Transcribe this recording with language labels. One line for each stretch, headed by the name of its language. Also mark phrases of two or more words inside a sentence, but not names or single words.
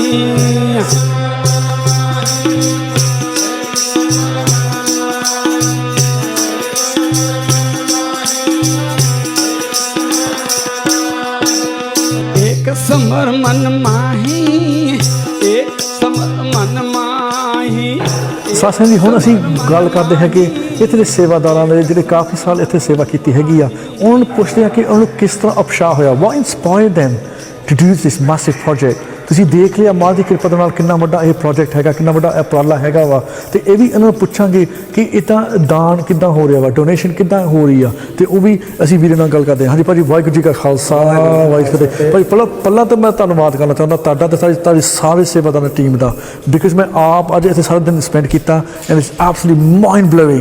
Hindi: एक समर मन माही, एक समर मन माही।
Punjabi: ਸਾਥੀਆਂ ਜੀ, ਹੁਣ ਅਸੀਂ ਗੱਲ ਕਰਦੇ ਹਾਂ ਕਿ ਇੱਥੇ ਦੇ ਸੇਵਾਦਾਰਾਂ ਨੇ ਜਿਹੜੇ ਕਾਫੀ ਸਾਲ ਇੱਥੇ ਸੇਵਾ ਕੀਤੀ ਹੈਗੀ ਆ, ਉਹਨਾਂ ਨੂੰ ਪੁੱਛਦੇ ਹਾਂ ਕਿ ਉਹਨਾਂ ਨੂੰ ਕਿਸ ਤਰ੍ਹਾਂ ਉਤਸ਼ਾਹ ਹੋਇਆ,
English: what inspired them to do this massive project।
Punjabi: ਤੁਸੀਂ ਦੇਖ ਲਿਆ ਮਾਂ ਦੀ ਕਿਰਪਾ ਦੇ ਨਾਲ ਕਿੰਨਾ ਵੱਡਾ ਇਹ ਪ੍ਰੋਜੈਕਟ ਹੈਗਾ, ਕਿੰਨਾ ਵੱਡਾ ਉਪਰਾਲਾ ਹੈਗਾ ਵਾ। ਤੇ ਇਹ ਵੀ ਇਹਨਾਂ ਨੂੰ ਪੁੱਛਾਂਗੇ ਕਿ ਇਹ ਤਾਂ ਦਾਨ ਕਿੱਦਾਂ ਹੋ ਰਿਹਾ ਵਾ, ਡੋਨੇਸ਼ਨ ਕਿੱਦਾਂ ਹੋ ਰਹੀ ਆ, ਤੇ ਉਹ ਵੀ ਅਸੀਂ ਵੀਰੇ ਨਾਲ ਗੱਲ ਕਰਦੇ ਹਾਂ। ਹਾਂਜੀ ਭਾਜੀ, ਵਾਹਿਗੁਰੂ ਜੀ ਕਾ ਖਾਲਸਾ ਵਾਹਿਗੁਰੂ ਜੀ ਕੀ ਫਤਿਹ। ਭਾਈ ਪਹਿਲਾਂ ਤਾਂ ਮੈਂ ਧੰਨਵਾਦ ਕਰਨਾ ਚਾਹੁੰਦਾ ਤੁਹਾਡਾ ਤੇ ਤੁਹਾਡੀ ਸਾਰੇ ਸੇਵਾਦਾਰ ਟੀਮ ਦਾ, ਬਿਕਾਜ਼ ਮੈਂ ਆਪ ਅੱਜ ਇੱਥੇ ਸਾਰਾ ਦਿਨ ਸਪੈਂਡ ਕੀਤਾ
English: and it's absolutely mind blowing.